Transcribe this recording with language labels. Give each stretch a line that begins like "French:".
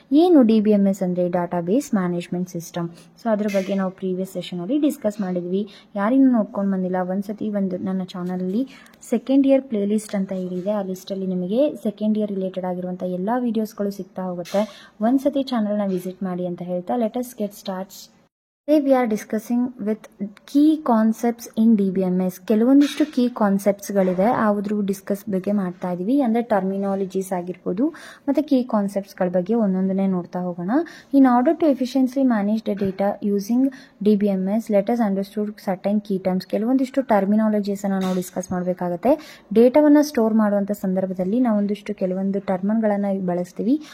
Kannada: ಏನು DBMS ಅಂದರೆ database management system. So ಅದ್ರ ಬಗ್ಗೆ ನಾವು ಪ್ರೀವಿಯಸ್ ಸೆಷನ್ ಡಿಸ್ಕಸ್ ಮಾಡಿದ್ವಿ. ಯಾರಿನ್ನೂ ನೋಡ್ಕೊಂಡು ಬಂದಿಲ್ಲ ಒಂದ್ಸತಿ ನನ್ನ ಚಾನಲಲ್ಲಿ ಸೆಕೆಂಡ್ ಇಯರ್ ಪ್ಲೇ ಲಿಸ್ಟ್ ಅಂತ ಹೇಳಿದೆ. ಆ ಲಿಸ್ಟಲ್ಲಿ ನಿಮಗೆ ಸೆಕೆಂಡ್ ಇಯರ್ ರಿಲೇಟೆಡ್ ಆಗಿರುವಂಥ ಎಲ್ಲ ವೀಡಿಯೋಸ್ಗಳು ಸಿಗ್ತಾ ಹೋಗುತ್ತೆ. ಒಂದ್ಸತಿ ಚಾನಲ್ನ ವಿಸಿಟ್ ಮಾಡಿ ಅಂತ ಹೇಳ್ತಾ
English: Let us get starts. we are discussing with key concepts in DBMS.
Kannada: ಕೆಲವೊಂದಿಷ್ಟು ಕೀ ಕಾನ್ಸೆಪ್ಟ್ಸ್ಗಳಿದೆ, ಅದ್ರ ಡಿಸ್ಕಸ್ ಬಗ್ಗೆ ಮಾಡ್ತಾ ಇದ್ದೀವಿ. ಅಂದರೆ ಟರ್ಮಿನಾಲಜೀಸ್ ಆಗಿರ್ಬೋದು ಮತ್ತು ಕೀ ಕಾನ್ಸೆಪ್ಟ್ಸ್ಗಳ ಬಗ್ಗೆ ಒಂದೊಂದನ್ನೇ ನೋಡ್ತಾ ಹೋಗೋಣ.
English: In order to efficiency manage the data using DBMS let us understood certain key terms.
Kannada: ಕೆಲವೊಂದಿಷ್ಟು ಟರ್ಮಿನಾಲಜೀಸನ್ನು ನಾವು ಡಿಸ್ಕಸ್ ಮಾಡಬೇಕಾಗತ್ತೆ. ಡೇಟಾವನ್ನು ಸ್ಟೋರ್ ಮಾಡುವಂಥ ಸಂದರ್ಭದಲ್ಲಿ ನಾವು ಕೆಲವೊಂದು ಟರ್ಮ್ಗಳನ್ನು ಬಳಸ್ತೀವಿ.